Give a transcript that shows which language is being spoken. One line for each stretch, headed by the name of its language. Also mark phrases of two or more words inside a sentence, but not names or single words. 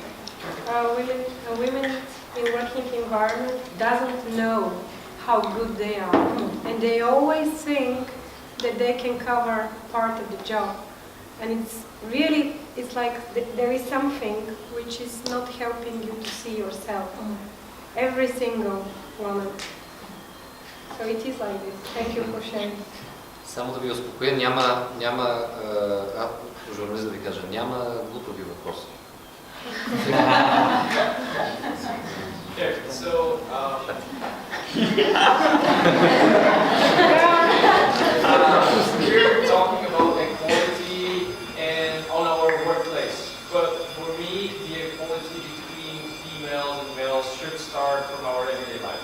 English: Women in working environment doesn't know how good they are, and they always think that they can cover part of the job. And it's like there is something which is not helping you to see yourself. Every single woman. So it is like this. Thank you for sharing.
Bulgarian: Само да ви успокоя, журналист да ви кажа, няма глупави въпроси.
English: Okay, so we're talking about equality and on our workplace, but for me, the equality between females and males should start from our everyday life.